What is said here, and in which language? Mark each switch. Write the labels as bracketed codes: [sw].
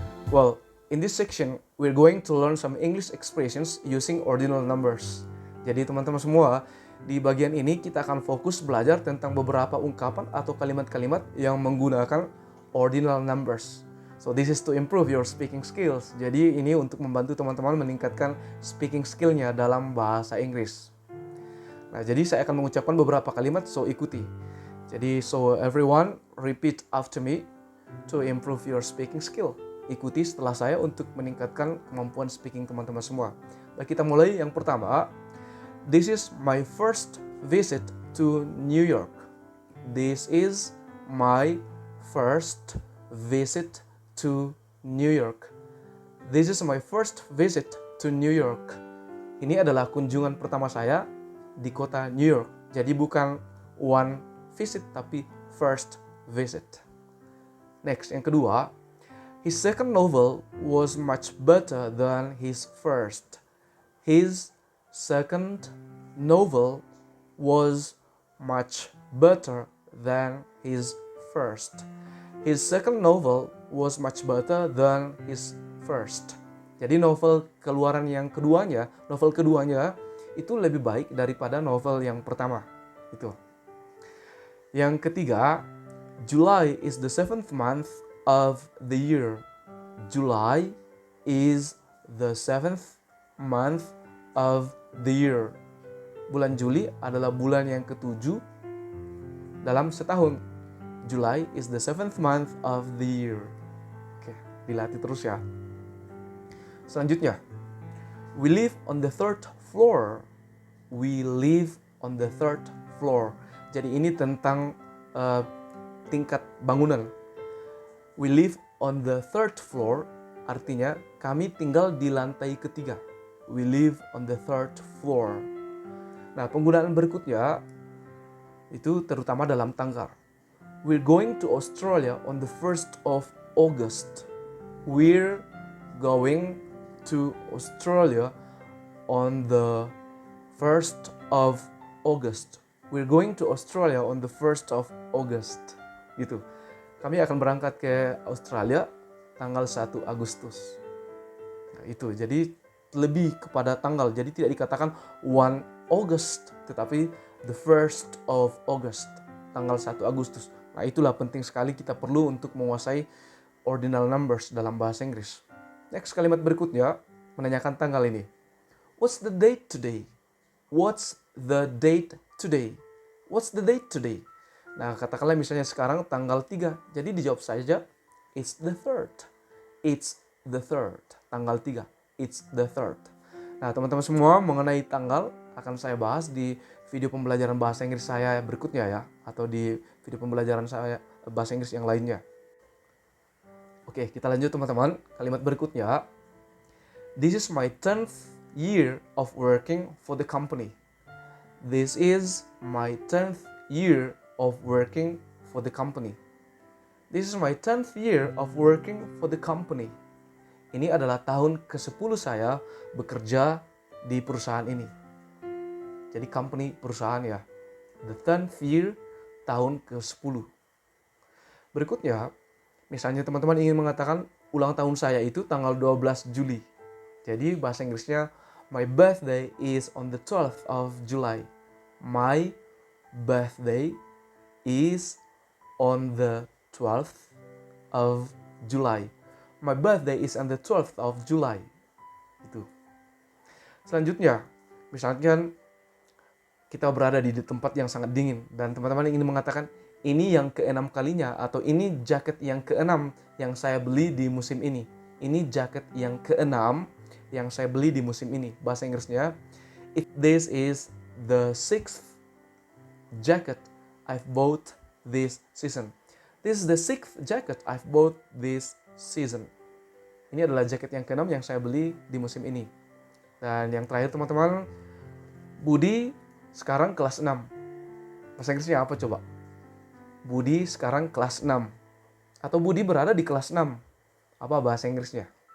[en] Well, in this section, we're going to learn some English expressions using ordinal numbers. [id] Jadi teman-teman semua, di bagian ini kita akan fokus belajar tentang beberapa ungkapan atau kalimat-kalimat yang menggunakan ordinal numbers. [en] So this is to improve your speaking skills. [id] Jadi ini untuk membantu teman-teman meningkatkan speaking skill-nya dalam bahasa Inggris. Nah, jadi saya akan mengucapkan beberapa kalimat, so ikuti. [en] Jadi, so everyone repeat after me to improve your speaking skill. [id] Ikuti setelah saya untuk meningkatkan kemampuan speaking teman-teman semua. Baik, kita mulai yang pertama. [en] This is my first visit to New York. This is my first visit to New York. This is my first visit to New York. [id] Ini adalah kunjungan pertama saya di kota New York. Jadi bukan [en] one visit [id] tapi [en] first visit. Next, [id] yang kedua, [en] his second novel was much better than his first. His second novel was much better than his first. His second novel was much better than his first. [id] Jadi novel keduanya itu lebih baik daripada novel yang pertama. Itu. Yang ketiga, [en] July is the 7th month of the year. July is the 7th month of the year. [id] Bulan Juli adalah bulan yang ketujuh dalam setahun. [en] July is the 7th month of the year. [id] Oke, dilatih terus ya. [en] Selanjutnya, we live on the third floor. We live on the third floor. [id] Jadi ini tentang tingkat bangunan. [en] We live on the third floor, [id] artinya kami tinggal di lantai ketiga. [en] We live on the third floor. [id] Nah, penggunaan berikutnya itu terutama dalam tanggal. [en] We're going to Australia on the 1st of August. We're going to Australia on the 1st of August. We're going to Australia on the 1st of August. [id] Gitu. Kami akan berangkat ke Australia tanggal 1 Agustus. Nah, itu. Jadi lebih kepada tanggal. Jadi tidak dikatakan [en] 1 August, [id] tetapi [en] the 1st of August, [id] tanggal 1 Agustus. Nah, itulah penting sekali kita perlu untuk menguasai ordinal numbers dalam bahasa Inggris. [en] Next, [id] kalimat berikutnya menanyakan tanggal ini. [en] What's the date today? What's the date today? What's the date today? [id] Nah, katakanlah misalnya sekarang tanggal 3. Jadi dijawab saja, [en] it's the 3rd. It's the 3rd. [id] Tanggal 3. [en] It's the 3rd. [id] Nah, teman-teman semua, mengenai tanggal akan saya bahas di video pembelajaran bahasa Inggris saya berikutnya ya. Atau di video pembelajaran saya bahasa Inggris yang lainnya. Oke, kita lanjut teman-teman. Kalimat berikutnya. [en] This is my 10th year of working for the company. This is my 10th year of working for the company. This is my 10th year of working for the company. [id] Ini adalah tahun ke-10 saya bekerja di perusahaan ini. Jadi company perusahaan ya. [en] The 10th year, [id] tahun ke-10. Berikutnya, misalnya teman-teman ingin mengatakan ulang tahun saya itu tanggal 12 Juli. Jadi bahasa Inggrisnya, [en] my birthday is on the 12th of July. My birthday is on the 12th of July. My birthday is on the 12th of July. [id] Itu. Selanjutnya, misalkan kita berada di tempat yang sangat dingin dan teman-teman ingin mengatakan ini yang ke-6 kalinya atau ini jaket yang ke-6 yang saya beli di musim ini. Ini jaket yang ke-6 yang saya beli di musim ini. Bahasa Inggrisnya, [en] this is the 6th jacket I've bought this season. This is the 6th jacket I've bought this season. [id] Ini adalah jaket yang ke-6 yang saya beli di musim ini. Dan yang terakhir teman-teman, Budi sekarang kelas 6. Bahasa Inggrisnya apa coba? Budi sekarang kelas 6. Atau Budi berada di kelas 6. Apa bahasa Inggrisnya?